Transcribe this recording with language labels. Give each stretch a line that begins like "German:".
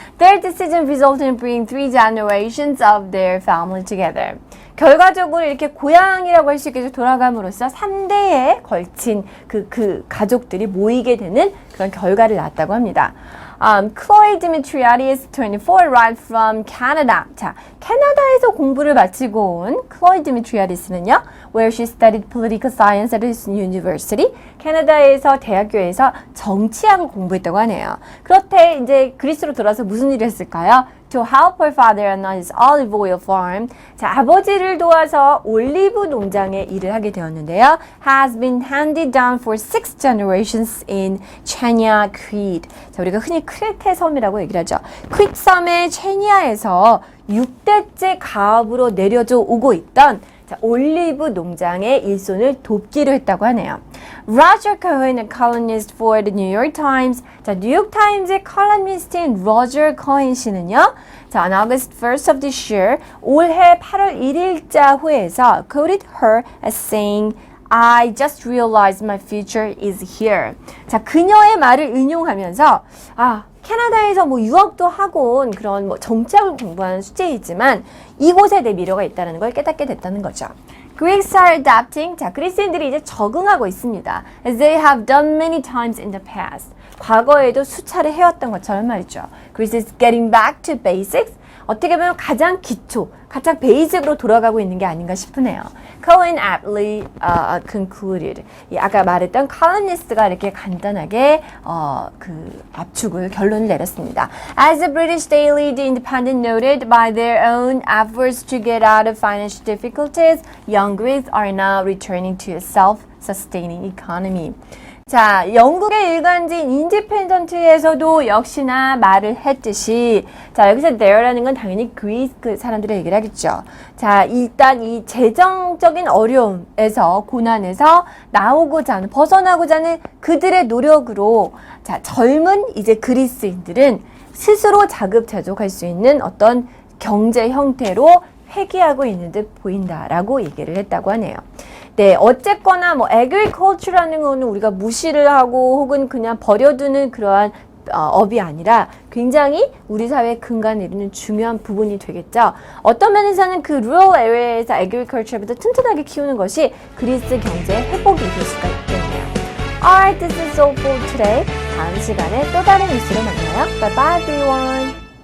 English: Their decision resulted in bringing 3 generations of their family together.
Korean: 결과적으로 이렇게 고향이라고 할 수 있게 돌아감으로써 3대에 걸친 그 가족들이 모이게 되는 그런 결과를 낳았다고 합니다.
English: Chloe Dimitriadis, 24, arrived from Canada.
Korean: 자, 캐나다에서 공부를 마치고 온 Chloe Dimitriadis는요,
English: where she studied political science at his university.
Korean: 캐나다에서 대학교에서 정치학을 공부했다고 하네요. 그렇대 이제 그리스로 돌아서 무슨 일을 했을까요?
English: To help her father on his olive oil farm.
Korean: 자, 아버지를 도와서 올리브 농장에 일을 하게 되었는데요.
English: Has been handed down for 6 generations in Chania, Crete.
Korean: 자, 우리가 흔히 크레테 섬이라고 얘기를 하죠. 크리트 섬의 체니아에서 6대째 가업으로 내려져 오고 있던 자, 올리브 농장의 일손을 돕기로 했다고 하네요.
English: Roger Cohen, a columnist for the New York Times.
Korean: 자, 뉴욕 타임즈의 컬럼니스트인 로저 커hen 씨는요.
English: 자, on August 1st of this year,
Korean: 올해 8월 1일자 후에서
English: quoted her as saying, I just realized my future is here.
Korean: 자, 그녀의 말을 인용하면서 캐나다에서 뭐 유학도 하고 온 그런 뭐 정치학을 공부하는 수재이지만 이곳에 내 미래가 있다는 걸 깨닫게 됐다는 거죠.
English: Greeks are adapting.
Korean: 자, 그리스인들이 이제 적응하고 있습니다.
English: As they have done many times in the past.
Korean: 과거에도 수차례 해왔던 것처럼 말이죠.
English: Greece is getting back to basics.
Korean: 어떻게 보면 가장 기초, 가장 베이직으로 돌아가고 있는 게 아닌가 싶으네요.
English: Cohen aptly concluded.
Korean: 아까 말했던 컬럼니스트가 이렇게 간단하게 그 압축을 결론을 내렸습니다.
English: As the British daily The Independent noted, by their own efforts to get out of financial difficulties, young Greeks are now returning to a self-sustaining economy.
Korean: 자, 영국의 일간지인 인디펜던트에서도 역시나 말을 했듯이 자, 여기서 there라는 건 당연히 그리스 그 사람들의 얘기를 하겠죠. 자, 일단 이 재정적인 어려움에서 고난에서 나오고자 하는 벗어나고자 하는 그들의 노력으로 자, 젊은 이제 그리스인들은 스스로 자급자족할 수 있는 어떤 경제 형태로 회귀하고 있는 듯 보인다라고 얘기를 했다고 하네요. 네, 어쨌거나 뭐 agriculture라는 거는 우리가 무시를 하고 혹은 그냥 버려두는 그러한 업이 아니라 굉장히 우리 사회의 근간을 이루는 중요한 부분이 되겠죠. 어떤 면에서는 그 rural area에서 agriculture부터 튼튼하게 키우는 것이 그리스 경제의 회복이 될 수가 있겠네요.
English: Alright, this is all for today.
Korean: 다음 시간에 또 다른 뉴스로 만나요.
English: Bye bye everyone.